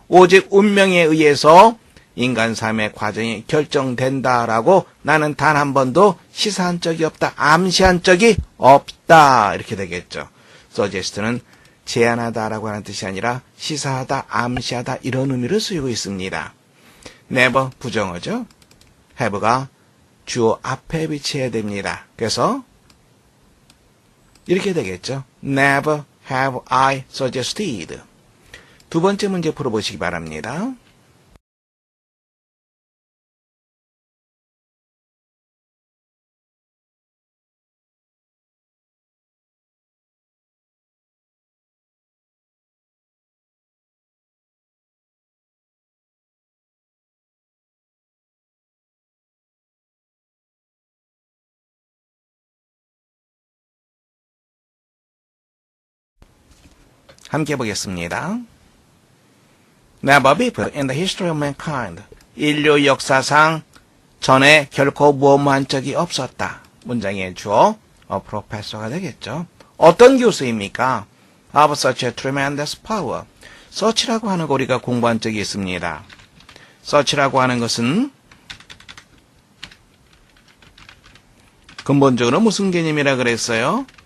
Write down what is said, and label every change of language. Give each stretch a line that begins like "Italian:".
Korean: 오직 운명에 의해서 인간 삶의 과정이 결정된다라고 나는 단 한 번도 시사한 적이 없다. 암시한 적이 없다. 이렇게 되겠죠. suggest는 제안하다라고 하는 뜻이 아니라 시사하다, 암시하다 이런 의미를 쓰이고 있습니다. never 부정어죠. have가 주어 앞에 위치해야 됩니다.
English: 그래서 이렇게 되겠죠. Never have I suggested.
Korean: 두 번째 문제 풀어보시기 바랍니다. 함께 보겠습니다.
English: Never before in the history of mankind.
Korean: 인류 역사상 전에 결코 무엇한 적이 없었다. 문장의 주어, professor가 되겠죠. 어떤 교수입니까?
English: Of such a tremendous power.
Korean: such라고 하는 거 우리가 공부한 적이 있습니다. such라고 하는 것은 근본적으로 무슨 개념이라 그랬어요?